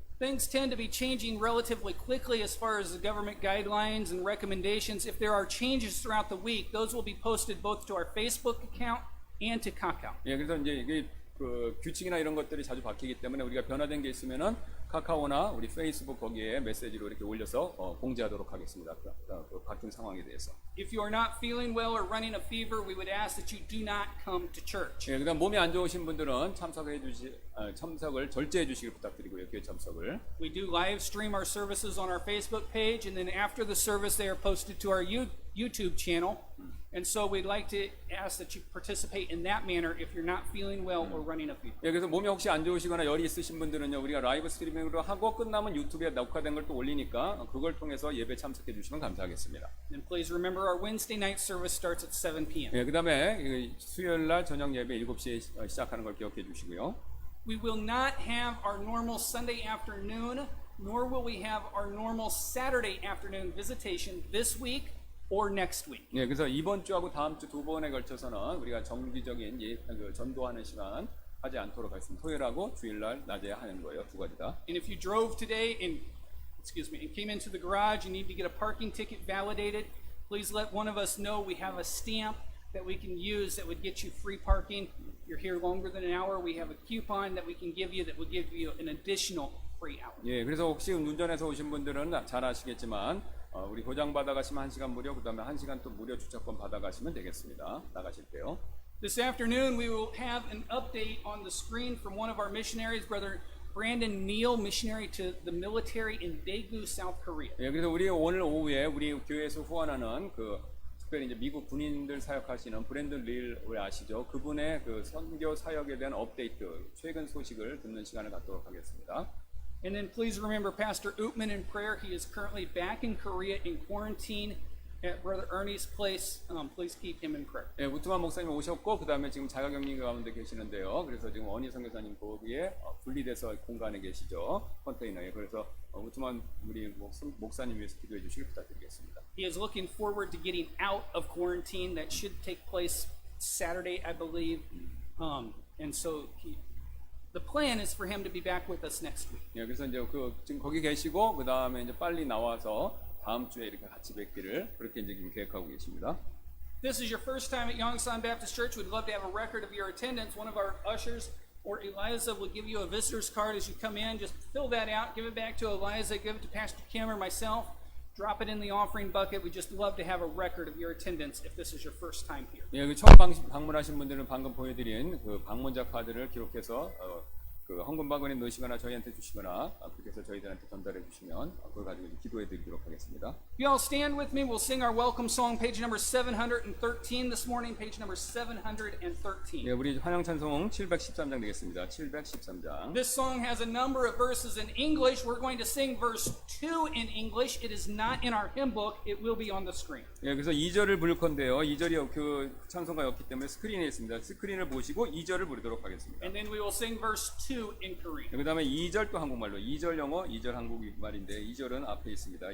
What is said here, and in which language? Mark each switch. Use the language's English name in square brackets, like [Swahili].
[English] Things tend to be changing relatively quickly as far as the government guidelines and recommendations. If there are changes throughout the week, those will be posted both to our Facebook account and to Kakao. [Korean] 예, 그래서 이제 이게 그 규칙이나 이런 것들이 자주 바뀌기 때문에 우리가 변화된 게 있으면은 카카오나 우리 페이스북 거기에 메시지로 이렇게 올려서 공지하도록 하겠습니다. 그 바뀐 상황에 대해서. [English] If you are not feeling well or running a fever, we would ask that you do not come to church. [Korean] 예, 그다음 몸이 안 좋으신 분들은 참석을 절제해 주시길 부탁드리고요. 교회 참석을. [English] We do live stream our services on our Facebook page, and then after the service, they are posted to our YouTube channel. And so we'd like to ask that you participate in that manner if you're not feeling well or running a fever. [Korean] 예, 그래서 몸이 혹시 안 좋으시거나 열이 있으신 분들은요, 우리가 라이브 스트리밍으로 하고 끝나면 유튜브에 녹화된 걸 또 올리니까 그걸 통해서 예배 참석해 주시면 감사하겠습니다. [English] And please remember our Wednesday night service starts at 7 p.m. [Korean] 예, 그다음에 수요일 날 저녁 예배 7시에 시작하는 걸 기억해 주시고요. [English] We will not have our normal Sunday afternoon, nor will we have our normal Saturday afternoon visitation this week or next week. [Korean] 예, 그래서 이번 주하고 다음 주 두 번에 걸쳐서는 우리가 정기적인 전도하는 시간 하지 않도록 하겠습니다. 토요일하고 주일날 낮에 하는 거예요. 두 가지 다. [English] And if you drove today and came into the garage and need to get a parking ticket validated, please let one of us know. We have a stamp that we can use that would get you free parking. You're here longer than an hour. We have a coupon that we can give you that would give you an additional free hour. [Korean] 예, 그래서 혹시 운전해서 오신 분들은 잘 아시겠지만 우리 도장 받아가시면 1시간 무료, 그 다음에 1시간 또 무료 주차권 받아가시면 되겠습니다. 나가실 때요. [English] This afternoon we will have an update on the screen from one of our missionaries, Brother Brandon Neal, missionary to the military in Daegu, South Korea. [Korean] 예, 그래서 우리 오늘 오후에 우리 교회에서 후원하는 특별히 이제 미국 군인들 사역하시는 브랜드 릴 우리 아시죠? 그분의 선교 사역에 대한 업데이트, 최근 소식을 듣는 시간을 갖도록 하겠습니다. [English] And then please remember Pastor Utman in prayer. He is currently back in Korea in quarantine at Brother Ernie's place. Please keep him in prayer. [Korean] 예, 우트만 목사님 오셨고 그 다음에 지금 자가격리 가운데 계시는데요. 그래서 지금 원희 선교사님 거기에 분리돼서 공간에 계시죠. 컨테이너에. 그래서 우트만 우리 목사님 위해서 기도해 주시길 부탁드리겠습니다. [English] He is looking forward to getting out of quarantine. That should take place Saturday, I believe. And so the plan is for him to be back with us next week. [Korean] 예, 그래서 이제 지금 거기 계시고 그 다음에 이제 빨리 나와서 다음 주에 이렇게 같이 뵙기를 그렇게 이제 지금 계획하고 계십니다. [English] This is your first time at Yongsan Baptist Church. We'd love to have a record of your attendance. One of our ushers or Eliza will give you a visitor's card as you come in. Just fill that out, give it back to Eliza, give it to Pastor Kim or myself. Drop it in the offering bucket. We just love to have a record of your attendance if this is your first time here. [Korean] 예, 처음 방문하신 분들은 방금 보여드린 방문자 카드를 기록해서 헌금 바구니에 넣으시거나 저희한테 주시거나 그렇게 해서 저희들한테 전달해 주시면 그걸 가지고 기도해 드리도록 하겠습니다. [English] You all stand with me. We'll sing our welcome song, page number 713 this morning, page number 713. [Korean] 예, 우리 환영 찬송 713장 되겠습니다. 713장. [English] This song has a number of verses in English. We're going to sing verse 2 in English. It is not in our hymn book. It will be on the screen. [Korean] 예, 그래서 2절을 부를 건데요. 2절이 찬송가였기 때문에 스크린에 있습니다. 스크린을 보시고 2절을 부르도록 하겠습니다. [English] And then we will sing verse 2 in Korean. [Korean] 그 다음에 2절 또 한국말로 2절 영어, 2절 한국말인데 2절은 앞에 있습니다.